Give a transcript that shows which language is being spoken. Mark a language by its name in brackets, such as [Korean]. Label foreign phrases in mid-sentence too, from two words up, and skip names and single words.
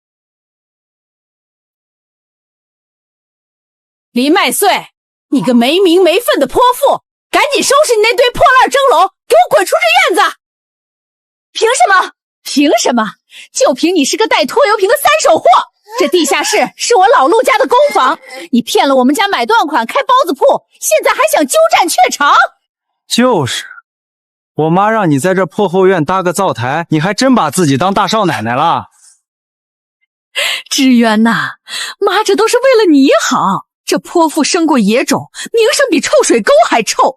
[Chinese] 林麦穗，你个没名没分的泼妇，赶紧收拾你那堆破烂蒸笼，给我滚出这院子！凭什么？凭什么？就凭你是个带拖油瓶的三手货！这地下室是我老陆家的工坊，你骗了我们家买断款開包子鋪，現在還想鳩佔鵲巢？就是，我媽讓你在這破後院搭個灶台，你還真把自己當大少奶奶了。志遠吶，媽這都是為了你好。這潑婦生過野種，名聲比臭水溝還臭。